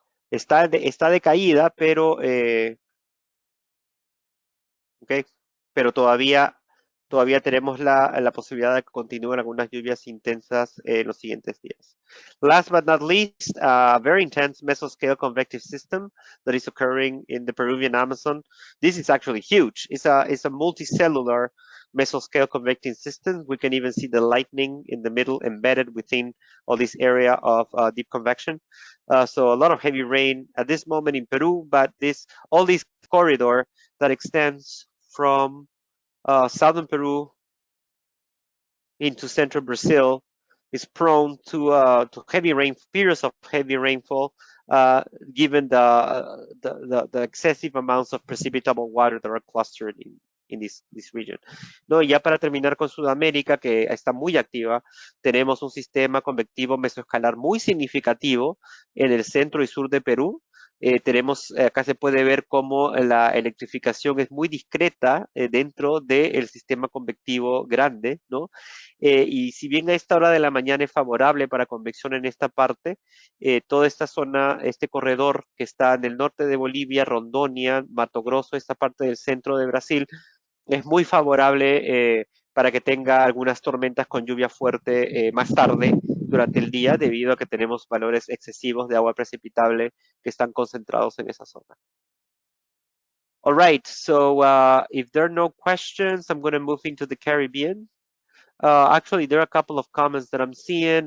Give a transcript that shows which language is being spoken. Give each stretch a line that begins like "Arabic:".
Spanish: Está decaída, pero okay, pero todavía tenemos la posibilidad de que continúen algunas lluvias intensas en los siguientes días.
English: Last but not least, a very intense mesoscale convective system that is occurring in the Peruvian Amazon. This is actually huge. It's a multicellular mesoscale convecting systems. We can even see the lightning in the middle embedded within all this area of deep convection. So a lot of heavy rain at this moment in Peru, but all this corridor that extends from southern Peru into central Brazil is prone to heavy rain, periods of heavy rainfall, given the excessive amounts of precipitable water that are clustered in this region.
Spanish: No, y ya para terminar con Sudamérica, que está muy activa, tenemos un sistema convectivo mesoescalar muy significativo en el centro y sur de Perú. Acá se puede ver cómo la electrificación es muy discreta dentro del sistema convectivo grande, ¿no? Y si bien a esta hora de la mañana es favorable para convección en esta parte, toda esta zona, este corredor que está en el norte de Bolivia, Rondonia, Mato Grosso, esta parte del centro de Brasil, es muy favorable para que tenga algunas tormentas con lluvia fuerte más tarde durante el día, debido a que tenemos valores excesivos de agua precipitable que están concentrados en esa zona.
English: All right, so if there are no questions, I'm going to move into the Caribbean. Actually, there are a couple of comments that I'm seeing.